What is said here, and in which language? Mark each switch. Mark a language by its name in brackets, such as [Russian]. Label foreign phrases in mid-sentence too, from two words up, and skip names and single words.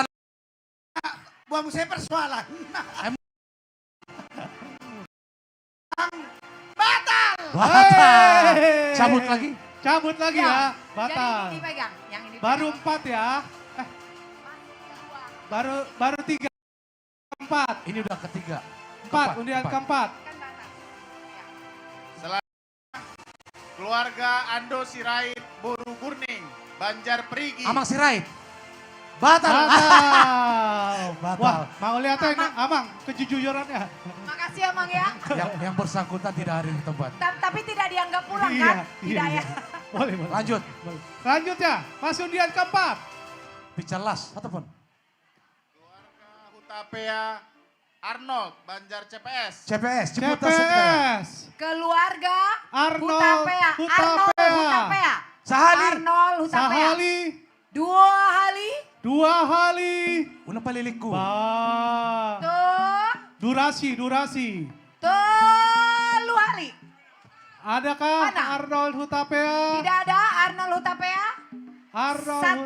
[Indonesian] Buang saya persoalan. Batal. Hey. Cabut lagi. Cabut lagi ya. Batal. Jadi ini dipegang. Yang ini Baru pegang. 4 ya. Baru 3. 4. Ini udah ketiga. 4, undian keempat. Keluarga Ando Sirait Boru Burning, Banjar Perigi. Amang Sirait. Batal. Batal. Wah, mau lihat Amang kejujurannya. Makasih Amang ya. Yang bersangkutan tidak hadir di tempat. Tapi tidak dianggap pulang Iya, kan? iya, Tidak iya. ya. Boleh. Lanjut. Selanjutnya, masih undian keempat. Bicara las, ataupun. Keluarga Hutapea Arnold, Banjar CPS. CPS. Keluarga Arnold Hutapea. Arnold Hutapea. Sahali. Arnold Hutapea. Sahali. 2 kali. 2 kali. Una paliliku. Tuh. Durasi. Tuh kali. Adakah Mana? Arnold Hutapea? Tidak ada Arnold Hutapea. Arnold 1.